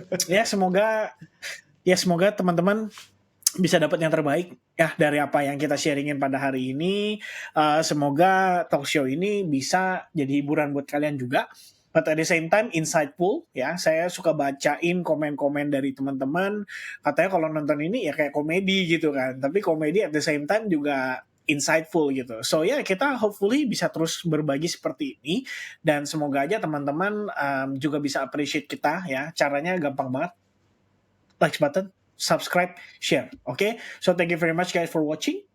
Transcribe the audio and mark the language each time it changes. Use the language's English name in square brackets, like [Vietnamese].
[Indonesian] Ya semoga teman-teman bisa dapat yang terbaik ya dari apa yang kita sharingin pada hari ini. Semoga talk show ini bisa jadi hiburan buat kalian juga. [English] but at the same time insightful ya. [Indonesian] Saya suka bacain komen-komen dari teman-teman, katanya kalau nonton ini ya kayak komedi gitu kan, tapi komedi [English] at the same time [Indonesian] juga insightful gitu. So ya kita hopefully bisa terus berbagi seperti ini, dan semoga aja teman-teman juga bisa appreciate kita ya. Caranya gampang banget, like button, subscribe, share. [English] Oke, so thank you very much guys for watching.